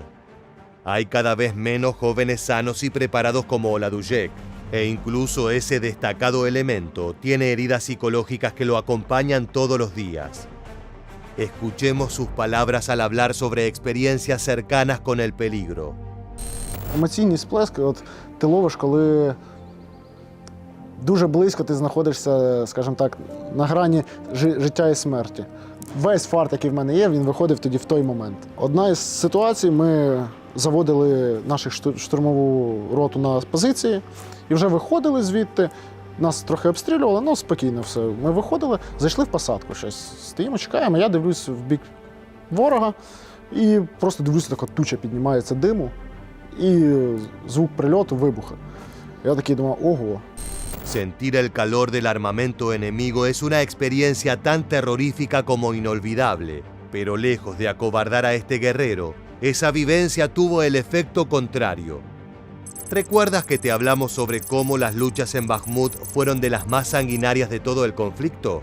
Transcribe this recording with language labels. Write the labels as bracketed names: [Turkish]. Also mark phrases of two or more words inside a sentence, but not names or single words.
[Spanish] Hay cada vez menos jóvenes sanos y preparados como Oladujek, e incluso ese destacado elemento tiene heridas psicológicas que lo acompañan todos los días. Escuchemos sus palabras al hablar sobre experiencias cercanas con el peligro. [Ukrainian] Емоційні сплески ти ловиш, коли дуже близько ти знаходишся, скажімо так, на грані життя і смерті. Весь фарт, який в мене є, він виходив тоді в той момент. Одна із ситуацій, ми заводили нашу штурмову роту на позиції і вже виходили звідти. Нас трохи обстрілювали, ну спокійно все. Ми виходили, зайшли в посадку щось. Стоїмо, чекаємо, я дивлюсь в бік ворога і просто дивлюся, така туча піднімається диму і звук прильоту, вибуху. Я такий думав, ого. [Spanish] Sentir el calor del armamento enemigo es una experiencia tan terrorífica como inolvidable, pero lejos de acobardar a este guerrero, esa vivencia tuvo el efecto contrario. ¿Recuerdas que te hablamos sobre cómo las luchas en Bakhmut fueron de las más sanguinarias de todo el conflicto?